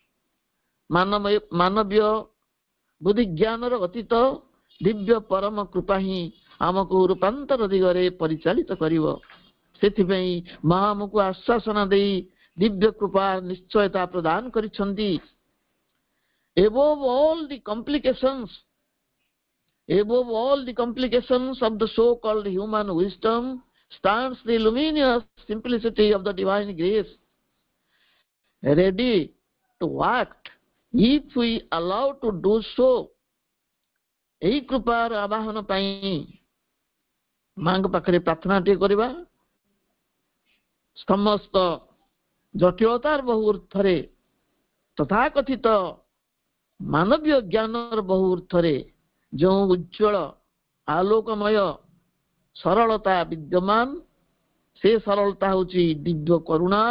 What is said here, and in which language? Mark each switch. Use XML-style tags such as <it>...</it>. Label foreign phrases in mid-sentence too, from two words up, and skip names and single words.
<or>ମାନବୀୟ ବୁଦ୍ଧି ଜ୍ଞାନର ଅତୀତ ଦିବ୍ୟ ପରମ କୃପା ହିଁ ଆମକୁ ରୂପାନ୍ତର ଦିଗରେ ପରିଚାଳିତ କରିବ। ସେଥିପାଇଁ ମା ଆମକୁ ଆଶ୍ୱାସନା ଦେଇ ଦିବ୍ୟ କୃପା ନିଶ୍ଚୟତା ପ୍ରଦାନ କରିଛନ୍ତି।</or> <en>Above all the complications of the so-called human wisdom stands the luminous simplicity of the divine grace, ready to act if we allow to do so.</en> <or>ଏହି କୃପାର ଆବାହନ ପାଇଁ ମାଙ୍କ ପାଖରେ ପ୍ରାର୍ଥନାଟିଏ କରିବା। ସମସ୍ତ ଜଟିଳତାର ବହୁ ଉର୍ଦ୍ଧ୍ୱରେ ତଥାକଥିତ ମାନବୀୟ ଜ୍ଞାନର ବହୁ ଉର୍ଦ୍ଧ୍ୱରେ ଯେଉଁ ଉଜ୍ଜ୍ୱଳ ଆଲୋକମୟ ସରଳତା ବିଦ୍ୟମାନ, ସେ ସରଳତା ହେଉଛି ଦିବ୍ୟ କରୁଣାର।</or>